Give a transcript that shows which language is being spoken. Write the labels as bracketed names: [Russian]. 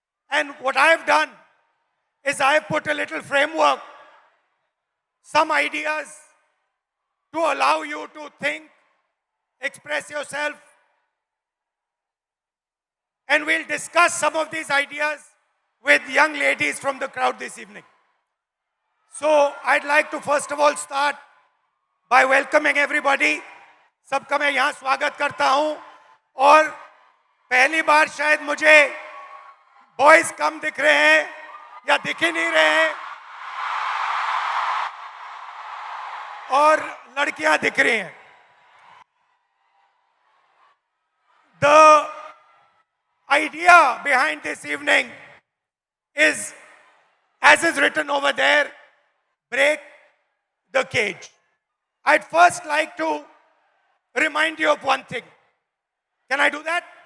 [English] And what I've done is I've put a little framework, some ideas to allow you to think, express yourself. And we'll discuss some of these ideas with young ladies from the crowd this evening. So I'd like to first of all start by welcoming everybody. [Hindi] सबका मैं यहाँ स्वागत करता हूँ और पहली बार शायद मुझे बॉयज कम दिख रहे हैं या दिख ही नहीं रहे हैं और लड़कियां दिख रही हैं. [English] The idea behind this evening is, as is written over there, break the cage. I'd first like to remind you of one thing. Can I do that?